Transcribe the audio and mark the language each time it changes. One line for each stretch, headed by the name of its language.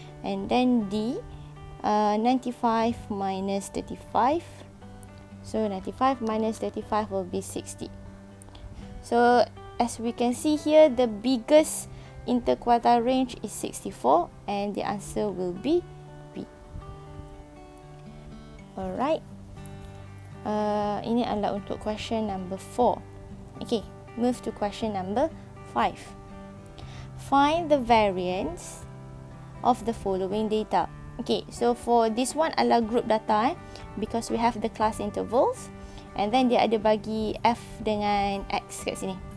English: And then D, 95 minus 35. So 95 minus 35 will be 60. So as we can see here, the biggest interquartile range is 64 and the answer will be B. Alright.
Malay: Ini adalah untuk
English: question number 4. Okay, move to question number 5. Find the variance of the following data. Okay, so for this one adalah group data because we have the class intervals and then
Malay: dia ada bagi F dengan X kat sini.